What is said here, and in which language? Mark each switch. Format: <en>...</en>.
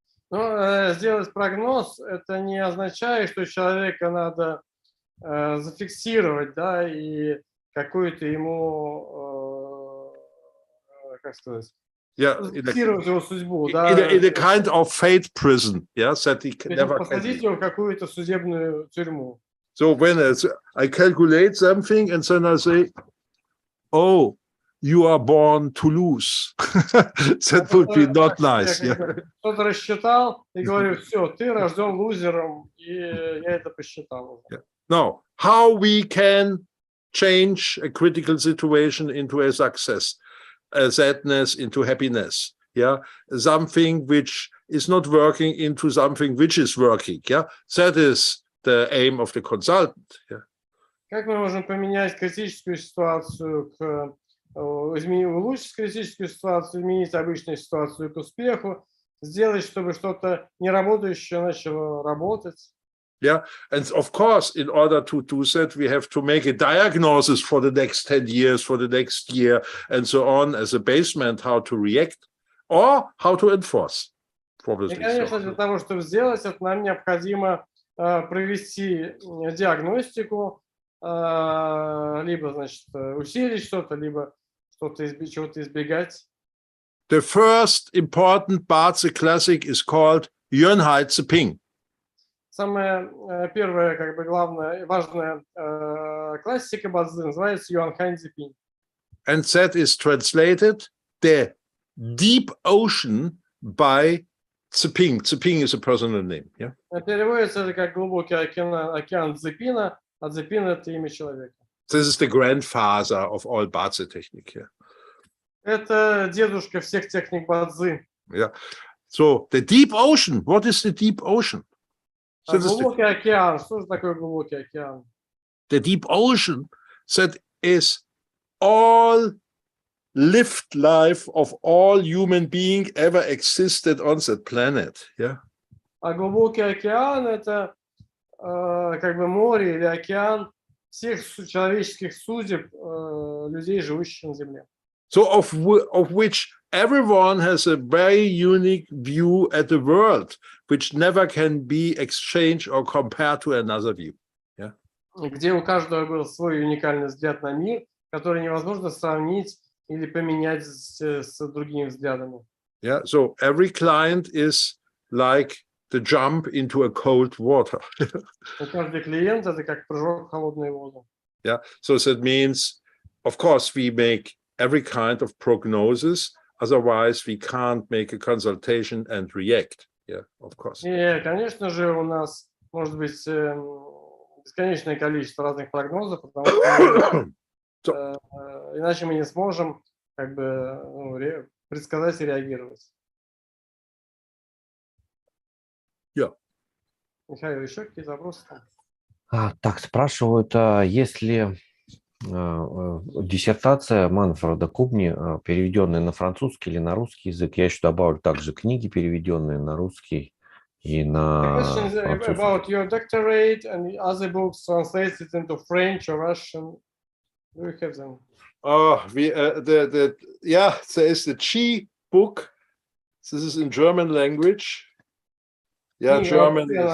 <ru>Но сделать прогноз это не означает, что человека надо зафиксировать, да, и какую-то ему, как сказать, зафиксировать его судьбу, да.</ru> <en>In a kind of fate prison, yeah, that he can never</en> <ru>посадить его в какую-то судебную тюрьму.</ru> <en>So when I calculate something and then I say, oh, you are born to lose. That would be not nice.</en> <ru>Кто-то рассчитал и говорю, все, ты рожден лузером, и я это посчитал.</ru> <en>No, how we can change a critical situation into a success, a sadness into happiness. Yeah, something which is not working into something which is working. Yeah, that is the aim of the consultant. Yeah.</en> <ru>Как мы можем поменять критическую ситуацию улучшить критическую ситуацию, изменить обычную ситуацию к успеху, сделать, чтобы что-то неработающее начало работать?</ru> <en>Yeah, and of course, in order to do that, we have to make a diagnosis for the next 10 years, for the next year, and so on, as a basement, how to react or how to enforce.</en> <ru>И, конечно, для того, чтобы сделать это, нам необходимо провести диагностику, либо, значит, усилить что-то, либо чего-то избегать.</ru> <en>The first important ba-czы classic is called Ци.</en> <ru>Самая первая, как бы главная, важная классика ба-цзы называется Ци.</ru> <en>And that is translated the deep ocean by Ци. Ци is a personal name. Yeah.</en> <ru>Переводится это как глубокий океан Цзипина, а Цзипин это имя человека.</ru> <en>This is the grandfather of all ba-czы technique. Yeah.</en> <ru>Это дедушка всех техник ба-цзы.</ru> <en>Yeah. So the deep ocean. What is the deep ocean?</en> <ru>Глубокий океан. Что же такое глубокий океан?</ru> <en>The deep ocean, that is all lived life of all human being ever existed on that planet. Yeah.</en> <ru>А глубокий океан это как бы море или океан всех человеческих судеб людей, живущих на Земле.</ru> <en>So of which everyone has a very unique view at the world, which never can be exchanged or compared to another view. Yeah.</en> <ru>Где у каждого был свой уникальный взгляд на мир, который невозможно сравнить или поменять с другими взглядами.</ru> <en>Yeah. So every client is like the jump into a cold water.</en> <ru>Каждый клиент это как прыжок в холодную воду.</ru> <en>Yeah. So that means, of course, we make every kind of prognosis. Otherwise, we can't make a consultation and react. Yeah, of course.</en> <ru>И, конечно же, у нас может быть бесконечное количество разных прогнозов, потому что иначе мы не сможем как бы предсказать и реагировать.</ru> <en>Yeah.</en> <ru>Михаил, еще какие-то вопросы? Так, спрашивают, если диссертация Манфреда Кубни, переведенная на французский или на русский язык. Я еще добавлю также книги, переведенные на русский и на французский.</ru> <en>About your doctorate and other books translated into French or Russian. Do you have them? Oh, there is the Qi book. This is in German language. Yeah, German.</en>